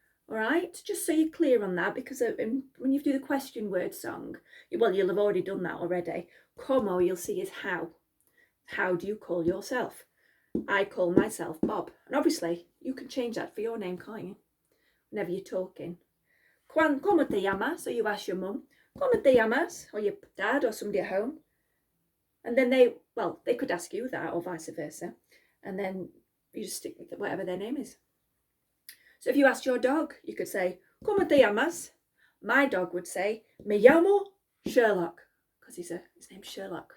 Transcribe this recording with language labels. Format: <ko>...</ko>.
<en>All right, just so you're clear on that, because when you do the question word song, well, you'll have already done that already. Como, you'll see, is how. How do you call yourself? I call myself Bob. And obviously, you can change that for your name, can't you? Whenever you're talking.</en> <es>¿Cómo te llamas?</es> <en>So you ask your mum,</en> <es>¿Cómo te llamas?</es> <en>Or your dad or somebody at home. And then they could ask you that, or vice versa. And then you just stick with whatever their name is. So if you asked your dog, you could say,</en> <es>¿Cómo te llamas?</es> <en>My dog would say,</en> <es>Me llamo Sherlock,</es> <en>because his name's Sherlock.</en>